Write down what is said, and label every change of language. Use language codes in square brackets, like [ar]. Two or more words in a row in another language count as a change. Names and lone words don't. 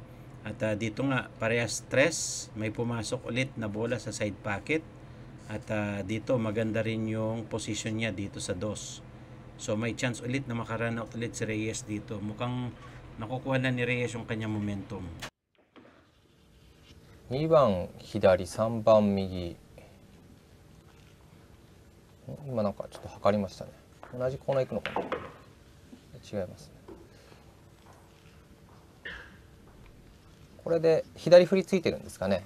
[tl] At dito nga parehas 3. May pumasok ulit na bola sa [en] side pocket. [tl] At dito maganda rin yung position niya dito sa 2. So may chance ulit na makarun out ulit si Reyes dito. Mukhang nakukuha na ni Reyes yung kanyang momentum. [ja] 2 番左、3番右。今なんかちょっと測りましたね。同じコーナー行くのかな。違いますね。これで左振りついてるんですかね。